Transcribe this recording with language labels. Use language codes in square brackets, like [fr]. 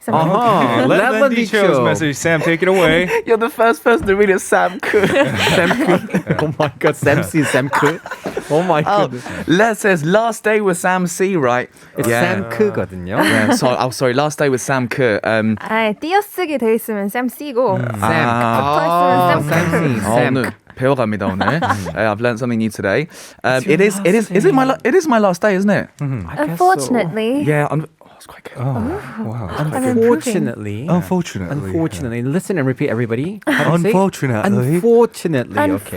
[en] Uh-huh. Let me chose message. Sam, take it away. You're the first person to read it, Sam. Sam K. Oh my god, Sam C, Sam K. Oh my Oh, goodness. Les says last day with Sam C, right? It's Sam K거든요. Yeah, sorry, last day with Sam K. [ko] 아, 띄어쓰기 돼 있으면 Sam C고. [en] Sam. 아, Sam C. Sam. [ko] 오늘 배워갑니다 오늘. [en] I've learned something new today. It is my last day, isn't it? Unfortunately. Yeah, it's quite good. Wow. Unfortunately. Unfortunately. Listen and repeat, everybody. How do you say? Unfortunately. Unfortunately. Okay.